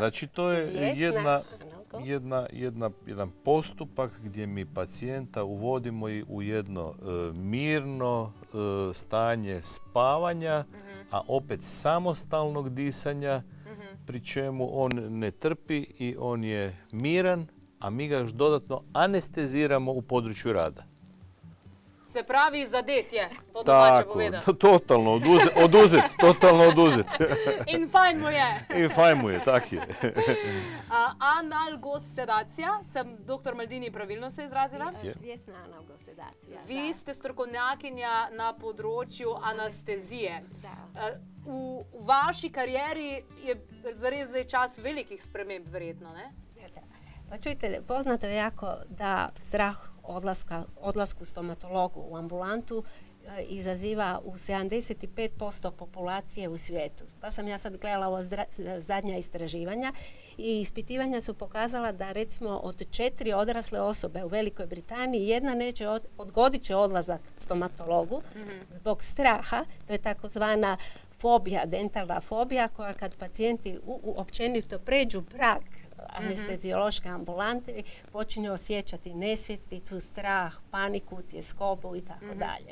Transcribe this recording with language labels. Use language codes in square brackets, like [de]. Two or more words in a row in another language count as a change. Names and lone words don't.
[hr] Znači to je jedan postupak gdje mi pacijenta uvodimo i u jedno mirno stanje spavanja, a opet samostalnog disanja, pri čemu on ne trpi i on je miran, a mi ga još dodatno anesteziramo u području rada. [sl] Se pravi, zadet je, po domače povedano. [hr] Tako, totalno oduzet. [sl] In fajn mu je. In fajn mu je, tak je. Analgosedacija, sem dr. Maldini pravilno se izrazila? [hr] Svjesna analgosedacija. [sl] Vi ste strokovnjakinja na področju anestezije. V vaši karieri je zares zdaj čas velikih sprememb verjetno, ne? [hr] Pa čujte, poznato je jako da strah odlasku stomatologu u ambulantu izaziva u 75% populacije u svijetu. Pa sam ja sad gledala ovo zadnja istraživanja i ispitivanja su pokazala da recimo od 4 odrasle osobe u Velikoj Britaniji jedna neće odgodit će odlazak stomatologu zbog straha, to je takozvana fobija, dentalna fobija koja kad pacijenti općenito pređu prag anesteziološke ambulante počinje osjećati nesvjesticu, strah, paniku, tjeskobu i tako dalje.